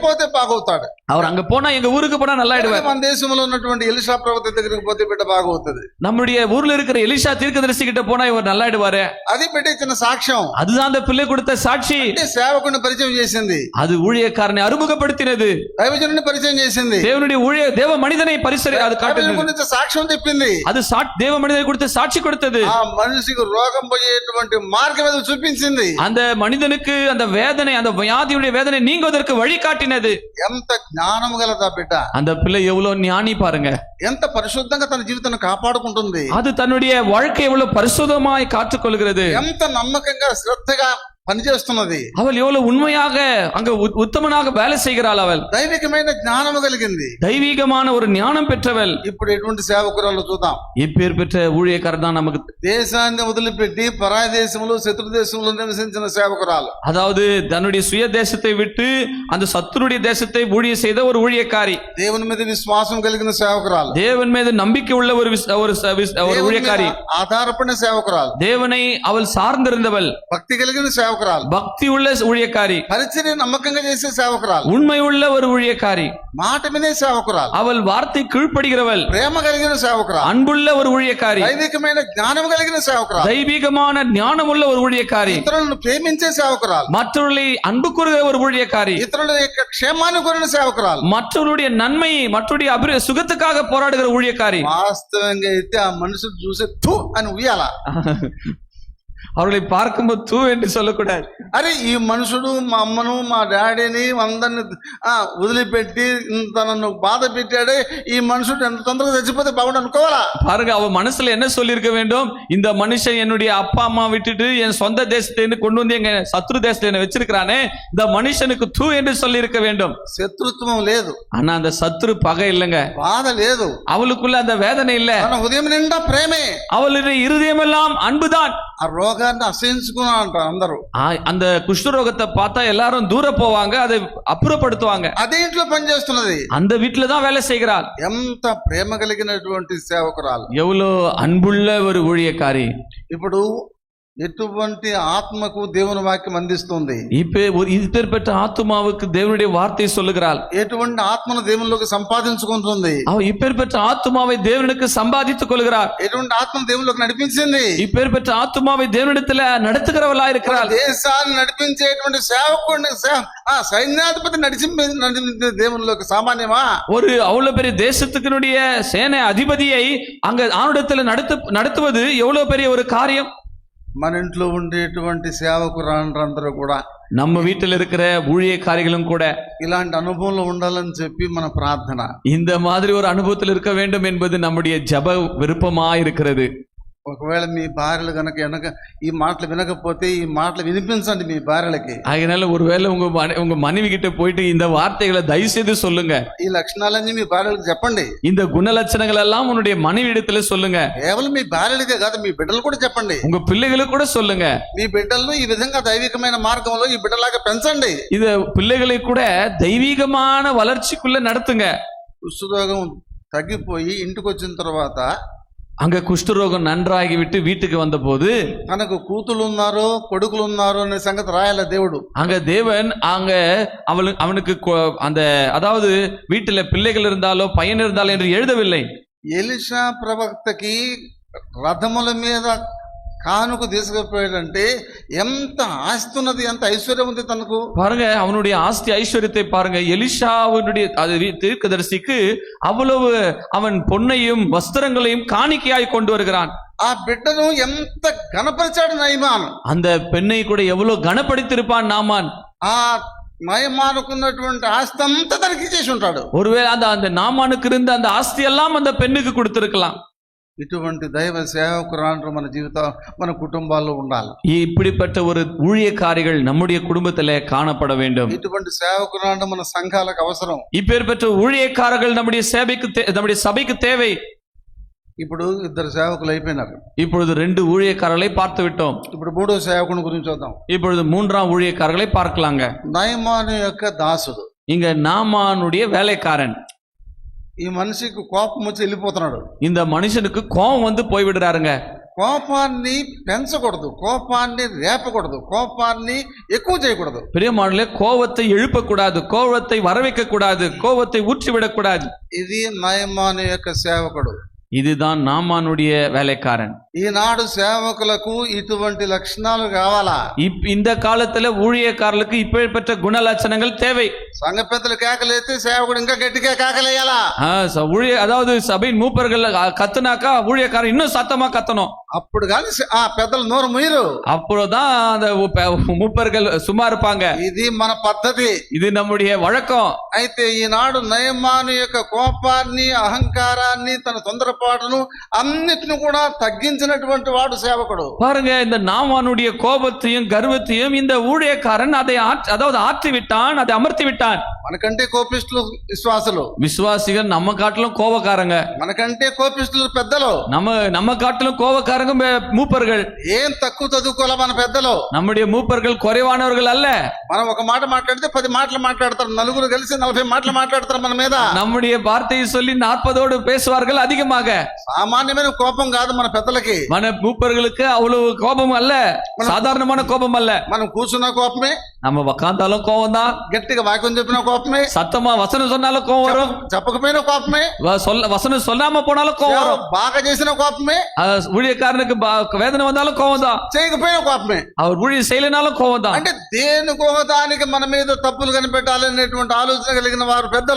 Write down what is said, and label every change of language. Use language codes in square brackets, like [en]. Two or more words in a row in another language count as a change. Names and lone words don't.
[te] పోతే బాగవుతాడు. [ta] அவர் அங்க போனா எங்க ஊருக்கு போனா நல்லா ஆயிடுவார். [te] మన దేశంలో ఉన్నటువంటి ఎలీషా ప్రవక్త దగ్గరికి పోతే బిడ్డ బాగవుతుంది. [ta] நம்முடைய ஊர்ல இருக்கிற எலிஷா தீர்க்கதரிசி கிட்ட போனா இவர் நல்லா ஆயிடுவாரு. [te] అది బిడ్డ ఇచ్చిన సాక్ష్యం, [ta] அதுதான் அந்த பிள்ளை கொடுத்த சாட்சி. [te] సేవకుని పరిచయం చేసింది, [ta] அது ஊழியக்காரனை அறிமுகப்படுத்தினது, [te] దైవజనుని పరిచయం చేసింది, [ta] தேவனுடைய தேவ மனிதனை அது காட்டுது, [te] సాక్ష్యం చెప్పింది, [ta] அது தேவ மனிதனை கொடுத்த சாட்சி கொடுத்தது. [te] ఆ మనిషికి రోగం పోయేటువంటి మార్గం ఏదో చూపించింది, [ta] அந்த మనిதனுக்கு அந்த வேதனை, அந்த வியாதியுடைய வேதனை நீங்குவதற்கு வழி காட்டினது. [te] ఎంత జ్ఞానం గలదా బిడ్డ, [ta] அந்த பிள்ளை எவ்வளவு ஞானி பாருங்க, [te] ఎంత పరిశుద్ధంగా తన జీవితాన్ని కాపాడుకుంటుంది, [ta] அது தன்னுடைய வாழ்க்கை எவ்வளவு பரிசுத்தமாய் காத்துக்கொள்கிறது, [te] ఎంత నమ్మకంగా శ్రద్ధగా పనిచేస్తున్నది, [ta] அவள் எவ்வளவு உண்மையாக அங்க உத்தமனாக வேலை செய்கிறாள். அவள் [te] దైవికమైన జ్ఞానము కలిగింది, [ta] தெய்வீகமான ஒரு ஞானம் பெற்றவள். [te] ఇప్పుడు ఎటువంటి సేవకురాలు చూద్దాం. [ta] இப்பேர் பெற்ற ஊழியக்காரர் தான் நமக்கு. [te] దేశాన్ని వదిలిపెట్టి పరాయి దేశంలో శత్రు దేశంలో నివసించిన సేవకురాలు, [ta] அதாவது தன்னுடைய சுய தேசத்தை விட்டு அந்த சத்துருடைய தேசத்தை ஊழிய செய்த ஒரு ஊழியக்காரி, [te] దేవుని మీద విశ్వాసం కలిగిన సేవకురాలు, [ta] தேவன் மீது நம்பிக்கை உள்ள ஒரு ஊழியக்காரி, [te] ఆధారపడిన సేవకురాలు, [ta] தேவனை அவள் சார்ந்திருந்தவள், [te] భక్తి కలిగిన సేవకురాలు, సేవకురాలు, [ta] பக்தி உள்ள ஊழியக்காரி, [te] పరిచర్య నమ్మకంగా చేసే సేవకురాలు, [ta] உண்மை உள்ள ஒரு ஊழியக்காரி, [te] మాట వినే సేవకురాలు, [ta] அவள் வார்த்தை கீழ்ப்படுகிறவள், [te] ప్రేమ కలిగిన సేవకురాలు, [ta] அன்புள்ள ஒரு ஊழியக்காரி, [te] దైవికమైన జ్ఞానం కలిగిన సేవకురాలు, [ta] தெய்வீகமான ஞானம் உள்ள ஒரு ஊழியக்காரி, [te] ఇతరులను ప్రేమించే సేవకురాలు, [ta] மற்றவர்களை அன்பு கூறுகிற ஒரு ஊழியக்காரி, [te] ఇతరుల యొక్క క్షేమాన్ని కోరిన సేవకురాలు, [ta] மற்றவருடைய நன்மையை மற்றவருடைய சுகத்துக்காக போராடுகிற ஊழியக்காரி. [te] వాస్తవంగా అయితే ఆ మనుషులు చూసే థూ అని ఉయ్యాల. [ta] அவர்களை பார்க்கும்போது தூ என்று சொல்லக்கூடாது. [te] అరే ఈ మనుషుడు మా అమ్మను మా డాడీని అందరిని వదిలిపెట్టి ఇంత నన్ను బాధ పెట్టాడే, ఈ మనుషుడు ఎంత తొందరగా చచ్చిపోతే బాగుండు అనుకోవాలా? [ta] பாருங்க, அவ மனசுல என்ன சொல்லியிருக்க வேண்டும்? இந்த மனுஷன் என்னுடைய அப்பா அம்மா விட்டுட்டு என் சொந்த தேசத்தை கொண்டு வந்து எங்க சத்ரு தேசத்துல என்ன வச்சிருக்கிறானே, இந்த மனுஷனுக்கு தூ என்று சொல்லி இருக்க வேண்டும். [te] శత్రుత్వం లేదు, [ta] ஆனா அந்த சத்ரு பகை இல்லைங்க, [te] బాధ లేదు, [ta] அவளுக்குள்ள அந்த வேதனை இல்ல, [te] తన హృదయం నిండా ప్రేమే, [ta] அவளுடைய இருதயம் எல்லாம் அன்புதான். [te] ఆ రోగాన్ని అసహించుకున్నా అంటారు అందరూ. [ta] அந்த குஷ்டரோகத்தை பார்த்தா எல்லாரும் தூர போவாங்க, அதை அப்புறப்படுத்துவாங்க. [te] అదే ఇంట్లో పనిచేస్తున్నది, [ta] அந்த வீட்டுல தான் வேலை செய்கிறாள். [te] ఎంత ప్రేమ కలిగినటువంటి సేవకురాలు, [ta] எவ்வளவு அன்புள்ள ஒரு ஊழியக்காரி. [te] ఇప్పుడు ఎటువంటి ఆత్మకు దేవుని వాక్యం అందిస్తుంది, [ta] இப்பேற்பட்ட ஆத்துமாவுக்கு தேவனுடைய வார்த்தை சொல்லுகிறாள். [te] ఎటువంటి ఆత్మను దేవునిలోకి సంపాదించుకుంటుంది, [ta] அவ இப்பேற்பட்ட ஆத்துமாவை தேவனுக்கு சம்பாதித்துக் கொள்கிறார். [te] ఎటువంటి ఆత్మను దేవునిలోకి నడిపించింది, [ta] இப்பேற்பட்ட ஆத்துமாவை தேவனிடத்துல நடத்துகிறவளா இருக்கிறாள். [te] దేశాన్ని నడిపించేటువంటి సేవకుడిని సైన్యాధిపతి నడిపించే దేవునిలోకి సామాన్యమా? [ta] ஒரு அவ்வளவு பெரிய தேசத்துக்குடைய சேனை அதிபதியை அங்க ஆணுடத்துல நடத்துவது எவ்வளவு பெரிய ஒரு காரியம். [te] మన ఇంట్లో ఉండేటువంటి సేవకురాండ్రందరూ కూడా, [ta] நம்ம வீட்டில் இருக்கிற ஊழியக்காரிகளும் கூட [te] ఇలాంటి అనుభవంలో ఉండాలని చెప్పి మన ప్రార్థన. [ta] இந்த மாதிரி ஒரு அனுபவத்தில் இருக்க வேண்டும் என்பது நம்முடைய ஜெப விருப்பமா இருக்கிறது. [te] ఒకవేళ మీ భార్యలు కనుక ఈ మాటలు వినకపోతే ఈ మాటలు వినిపించండి మీ భార్యలకి. [ta] அதனால ஒருவேளை உங்க மனைவி கிட்ட போயிட்டு இந்த வார்த்தைகளை தயவு செய்து சொல்லுங்க. [te] ఈ లక్షణాలన్నీ మీ భార్యలకు చెప్పండి. [ta] இந்த குணலட்சணங்கள் எல்லாம் உன்னுடைய மனைவி இடத்துல சொல்லுங்க. [te] కేవలం మీ భార్యలకే కాదు, మీ బిడ్డలు కూడా చెప్పండి. [ta] உங்க பிள்ளைகளுக்கு கூட சொல்லுங்க. [te] మీ బిడ్డలను ఈ విధంగా దైవికమైన మార్గంలో ఈ బిడ్డలాగా పెంచండి. [ta] இது பிள்ளைகளை கூட தெய்வீகமான வளர்ச்சிக்குள்ள நடத்துங்க. [te] కుష్ఠరోగం తగ్గిపోయి ఇంటికి వచ్చిన తర్వాత, [ta] அங்க குஷ்டரோகம் நன்றாகி விட்டு வீட்டுக்கு வந்த போது, [te] తనకు కూతులు ఉన్నారో కొడుకులు ఉన్నారో అనే సంగతి రాయాల దేవుడు. [ta] அங்க தேவன் அங்க அவனுக்கு அந்த அதாவது வீட்டுல பிள்ளைகள் இருந்தாலோ பையன் இருந்தாலோ என்று எழுதவில்லை. [te] ఎలీషా ప్రవక్తకి రథముల మీద కానుక తీసుకుపోయాడంటే ఎంత ఆస్తున్నది, ఎంత ఐశ్వర్యం ఉంది తనకు. [ta] பாருங்க, அவனுடைய ஆஸ்தி ஐஸ்வர்யத்தை பாருங்க. எலிஷாவுடைய தீர்க்கதரிசிக்கு அவ்வளவு அவன் பொன்னையும் வஸ்திரங்களையும் காணிக்கையாய் கொண்டு வருகிறான். [te] ఆ బిడ్డను ఎంత గణపరిచాడు నయమాన్. [ta] அந்த பெண்ணை கூட எவ்வளவு கனப்படுத்திருப்பான் நாமான். [te] ఆ నయమానుకున్నటువంటి ఆస్తి అంతా తనకి ఇచ్చేసి ఉంటాడు. [ta] ஒருவேளை அந்த நாமானுக்கு இருந்த அந்த ஆஸ்தி எல்லாம் அந்த பெண்ணுக்கு கொடுத்திருக்கலாம். [te] ఇటువంటి దైవ సేవకురాండ్రు మన జీవితం మన కుటుంబాల్లో ఉండాలి. [ta] இப்படிப்பட்ட ஒரு ஊழியக்காரிகள் நம்முடைய குடும்பத்திலே காணப்பட வேண்டும். [te] ఇటువంటి సేవకురాండ్రు మన సంఘాలకు అవసరం. [ta] இப்பேற்பட்ட ஊழியக்காரர்கள் நம்முடைய சபைக்கு தேவை. [te] ఇప్పుడు ఇద్దరు సేవకులు అయిపోయినారు. [ta] இப்பொழுது 2 ஊழியக்காரர்களை பார்த்து விட்டோம். [te] ఇప్పుడు మూడో సేవకుని గురించి చూద్దాం. [ta] இப்பொழுது 3ஆம் ஊழியக்காரர்களை பார்க்கலாங்க. [te] నయమాను యొక్క దాసుడు, [ta] இங்க நாமானுடைய வேலைக்காரன். [te] ఈ మనిషికి కోపం వచ్చి వెళ్ళిపోతున్నాడు. [ta] இந்த மனுஷனுக்கு கோபம் வந்து போய்விடுறாருங்க. [te] కోపాన్ని పెంచకూడదు, కోపాన్ని రేపకూడదు, కోపాన్ని ఎక్కువ చేయకూడదు. [ta] பிரியமானவர்களே, கோபத்தை எழுப்பக்கூடாது, கோபத்தை வரவைக்க கூடாது, கோபத்தை ஊற்றிவிடக்கூடாது. [te] ఇది నయమాను యొక్క సేవకుడు. [ta] இதுதான் நாமானுடைய வேலைக்காரன். [te] ఈనాడు సేవకులకు ఇటువంటి లక్షణాలు కావాలా? [ta] இந்த காலத்துல ஊழியக்காரர்களுக்கு இப்பேற்பட்ட குணலட்சணங்கள் தேவை. [te] సంఘ పెద్దలు కేకలేస్తే సేవకుడు ఇంకా గట్టిగా కేకలేయాలా? [ta] அதாவது சபையின் மூப்பர்கள் கத்துனாக்கா ஊழியக்காரன் இன்னும் சத்தமா கத்தணும். [te] అప్పుడు కానీ ఆ పెద్దలు నోరు ముయ్యరు. [ta] அப்போதான் அந்த மூப்பர்கள் சும்மா இருப்பாங்க. [te] ఇది మన పద్ధతి, [ta] இது நம்முடைய வழக்கம். [te] అయితే ఈనాడు నయమాను యొక్క కోపాన్ని, అహంకారాన్ని, తన తొందరపాటును అన్నిటిని కూడా తగ్గించినటువంటి వాడు సేవకుడు. [ta] பாருங்க, இந்த நாமானுடைய கோபத்தையும் கர்வத்தையும் இந்த ஊழியக்காரன் அதை ஆற்றி விட்டான், அதை அமர்த்தி விட்டான். [te] మనకంటే కోపిష్ఠులు విశ్వాసులు, [ta] விசுவாசிகள் நம்ம காட்டிலும் கோபக்காரங்க, [te] మనకంటే కోపిష్ఠులు పెద్దలు, [ta] நம்ம காட்டிலும் கோபக்காரங்க மூப்பர்கள். [te] ఏం తక్కువ చదువుకోలే మన పెద్దలు. [ta] நம்முடைய மூப்பர்கள் குறைவானவர்கள் அல்ல. [te] మనం ఒక మాట మాట్లాడితే 10 మాటలు మాట్లాడతారు, నలుగురు కలిసి 40 మాటలు మాట్లాడతారు మన మీద. [ta] நம்முடைய வார்த்தையை சொல்லி 40ஓடு பேசுவார்கள் அதிகமாக. [te] సామాన్యమైన కోపం కాదు మన పెద్దలకి, [ta] మన மூப்பர்களுக்கு அவ்வளவு கோபம் அல்ல, சாதாரணமான கோபம் அல்ல. [te] మనం కూర్చున్న కోపమే, [ta] நம்ம உக்காந்தாலும் கோபம் தான், [te] గట్టిగా వాక్యం చెప్పిన కోపమే, [ta] சத்தமா வசனம் சொன்னாலும் கோபம் வரும், [te] చెప్పకపోయిన కోపమే, [ta] வசனம் சொல்லாம போனாலும் கோபம் வரும், [te] బాగా చేసిన కోపమే, [ta] ஊழியக்காரனுக்கு வேதனை வந்தாலும் கோபம் தான், [te] చేయకపోయిన కోపమే, [ta] அவர் ஊழியம் செய்யலனாலும் கோபம் தான். [te] అంటే దేనికో దానికి మన మీద తప్పులు కనిపెట్టాలనేటువంటి ఆలోచన కలిగిన వారు పెద్దలు.